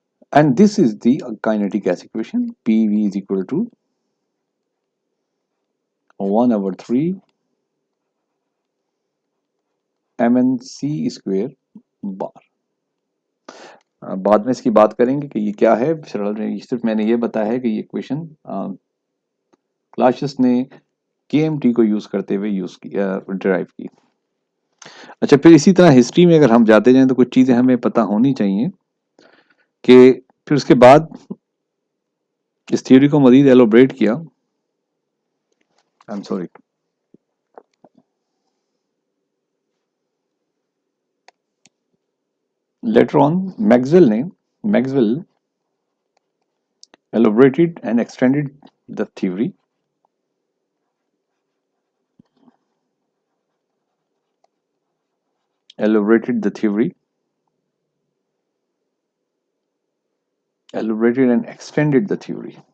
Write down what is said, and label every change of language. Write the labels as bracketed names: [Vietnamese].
[English] And this is the kinetic gas equation. PV is equal to 1/3 mnc square bar. [Hindi] बाद में इसकी बात करेंगे कि ये क्या है। सिर्फ मैंने ये बताया है कि ये इक्वेशन क्लासियस ने KMT को यूज करते हुए डिराइव की। अच्छा, फिर इसी तरह हिस्ट्री में अगर हम जाते जाएं तो कुछ चीजें हमें पता होनी चाहिए कि फिर उसके बाद इस थ्योरी को मजीद एलोबरेट किया। [English] I am sorry, later on Maxwell elaborated and extended the theory elaborated and extended the theory